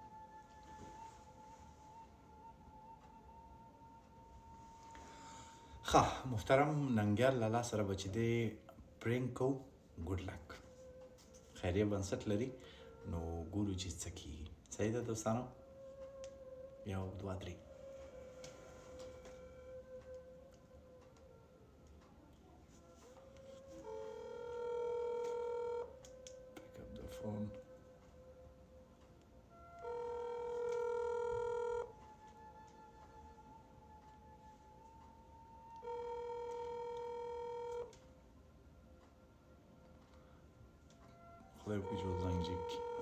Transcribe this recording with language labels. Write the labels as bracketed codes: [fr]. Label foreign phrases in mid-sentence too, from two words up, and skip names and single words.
[ps] ښه محترم ننګیال لالا سره به چې دی پرینک کوو. [en] good luck. [ps] خیریه بنسټ لري نو ګورو چې څه کېږي. صحیح ده دوستانو؟ یو دوه درې. [en] Pick up the phone. [ps] خدای وکړي چې زنګ جګ کړي.